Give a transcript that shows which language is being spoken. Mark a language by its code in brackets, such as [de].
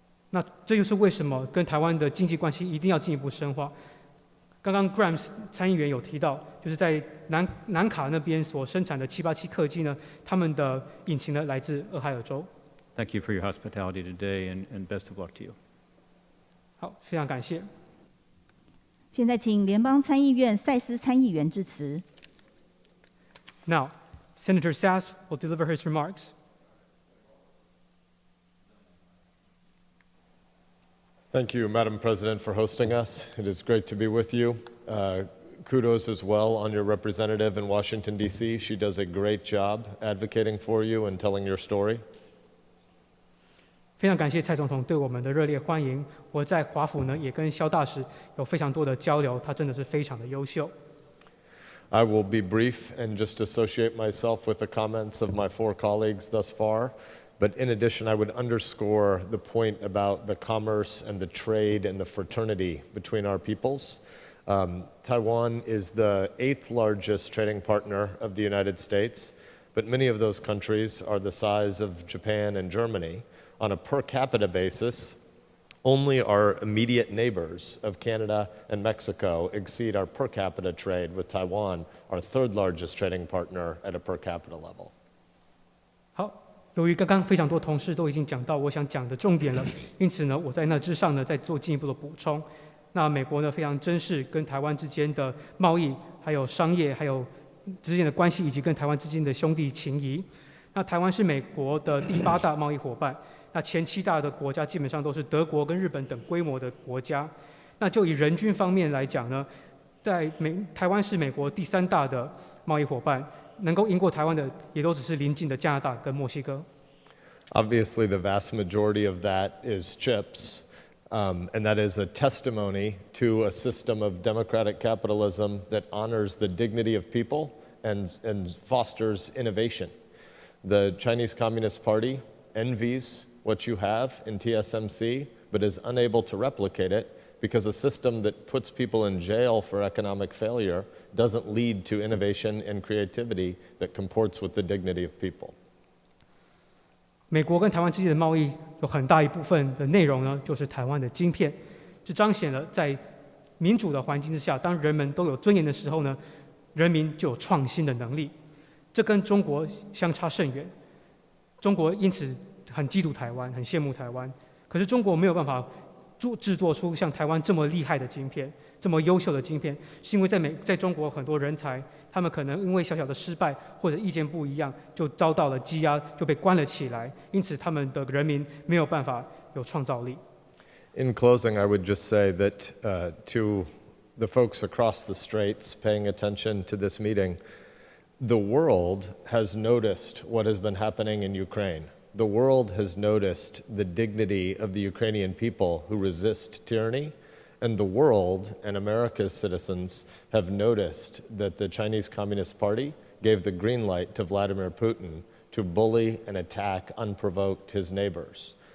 [zh] 那这就是为什么跟台湾的经济关系一定要进一步深化。刚刚 Graham 参议员有提到，就是在南卡那边所生产的787客机呢，他们的引擎呢来自俄亥俄州。 [en] Thank you for your hospitality today, and best of luck to you. [zh] 好，非常感谢。现在请联邦参议院塞斯参议员致辞。 [en] Now, Senator Sass will deliver his remarks. Thank you, Madam President, for hosting us. It is great to be with you. Kudos as well on your representative in Washington, D.C. She does a great job advocating for you and telling your story. [zh] 非常感谢蔡总统对我们的热烈欢迎。我在华府呢，也跟萧大使有非常多的交流，他真的是非常的优秀。 [en] I will be brief and just associate myself with the comments of my 4 colleagues thus far. But in addition, I would underscore the point about the commerce and the trade and the fraternity between our peoples. Taiwan is the 8th largest trading partner of the United States, but many of those countries are the size of Japan and Germany. On a per capita basis, only our immediate neighbors of Canada and Mexico exceed our per capita trade with Taiwan, our 3rd largest trading partner at a per capita level. [zh] 好，由于刚刚非常多同事都已经讲到我想讲的重点了，因此呢，我在那之上呢再做进一步的补充。那美国呢非常珍视跟台湾之间的贸易、还有商业、还有之间的关系，以及跟台湾之间的兄弟情谊。那台湾是美国的第8大贸易伙伴。那前7大的国家基本上都是德国跟日本等规模的国家。那就以人均方面来讲呢，台湾是美国第3大的贸易伙伴，能够赢过台湾的也都只是邻近的加拿大跟墨西哥。 [en] Obviously, the vast majority of that is chips, and that is a testimony to a system of democratic capitalism that honors the dignity of people and fosters innovation. The Chinese Communist Party envies what you have in TSMC, but is unable to replicate it because a system that puts people in jail for economic failure doesn't lead to innovation and creativity that comports with the dignity of people. [zh] 美国跟台湾之间的贸易有很大一部分的内容呢，就是台湾的晶片，这彰显了在民主的环境之下，当人们都有尊严的时候呢，人民就有创新的能力。这跟中国相差甚远。中国因此很嫉妒台湾，很羡慕台湾。可是中国没有办法制作出像台湾这么厉害的晶片，这么优秀的晶片，是因为在中国很多人才，他们可能因为小小的失败或者意见不一样，就遭到了羁押，就被关了起来。因此，他们的人民没有办法有创造力。 [en] In closing, I would just say that to the folks across the straits paying attention to this meeting, the world has noticed what has been happening in Ukraine. The world has noticed the dignity of the Ukrainian people who resist tyranny, and the world and America's citizens have noticed that the Chinese Communist Party gave the green light to Vladimir Putin to bully and attack unprovoked his neighbors.